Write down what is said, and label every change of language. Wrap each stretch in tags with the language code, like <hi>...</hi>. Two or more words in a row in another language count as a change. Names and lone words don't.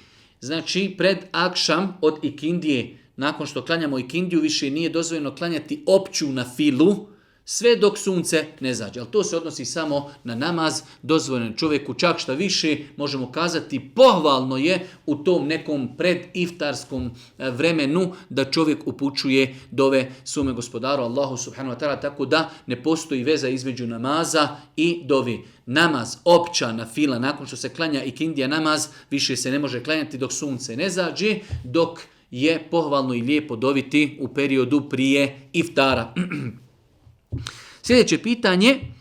<bs>Znači, pred akšam od ikindije, nakon što klanjamo ikindiju, više nije dozvoljeno klanjati opću na filu, sve dok sunce ne zađe. Ali to se odnosi samo na namaz, dozvoljeno čovjeku, čak šta više možemo kazati, pohvalno je u tom nekom prediftarskom vremenu da čovjek upućuje dove svome gospodaru Allahu</bs> <ar>سبحانه وتعالى,</ar> <bs>tako da ne postoji veza između namaza i dovi. Namaz, opća na fila, nakon što se klanja ikindija namaz, više se ne može klanjati dok sunce ne zađe, dok je pohvalno i lijepo doviti u periodu prije iftara. Sljedeće pitanje.</bs>